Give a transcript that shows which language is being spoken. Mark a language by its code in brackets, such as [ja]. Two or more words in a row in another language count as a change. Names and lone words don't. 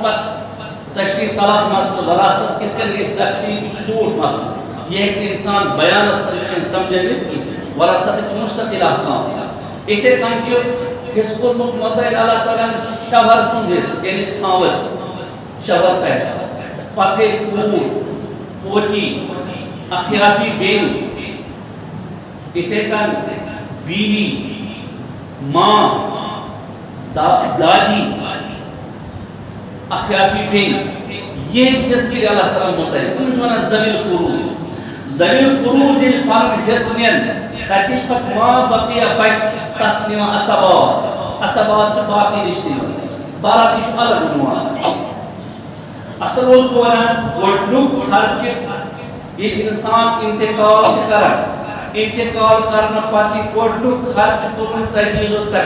[ks] پتہٕ تشریح طلب مسلہٕ وراثت کِتھ کٔنۍ گژھِ تقسیٖم یہِ چھُ زیوٗٹھ مسلہٕ یہِ ہیٚکہِ نہٕ اِنسان بیانس منٛز یِتھ کٔنۍ سمجھٲوِتھ کینٛہہ وراثتٕچ چھِ مستقل احکام یِتھے کٔنۍ چھُ حصہٕ کوٚرمُت متعین اللہ تعالیٰ ہن شوہر سُنٛد حصہٕ یعنی خاوند شوہر پٮ۪سہِ پتہٕ گٔے کوٗر پوتی اخیاپی بیٚنہِ یِتھے کٔنۍ بیوی ماں دادی اخیاپی بیٚنہِ یِہنٛدۍ حصہٕ کٔرۍ اللہ تعالیٰ متعین یِم چھِ ونان [ar] زویل قروٗض زویل قروٗض [ks] ییٚلہِ پنُن حصہٕ نِن تتہِ ییٚلہِ پتہٕ ماں بقیہ بچہِ تتھ چھِ نِوان اسبات چھِ باقٕے رشتہٕ یِوان بہرحال یہِ چھُ الگ عنوان اصل اوسُس بہٕ ونان گۄڈنیُک خرچہِ ییٚلہِ اِنسان انتقال چھِ کران انتقال کرنہٕ پتہٕ یہِ گۄڈنیُک خرچہِ تُلُن تجہیٖزو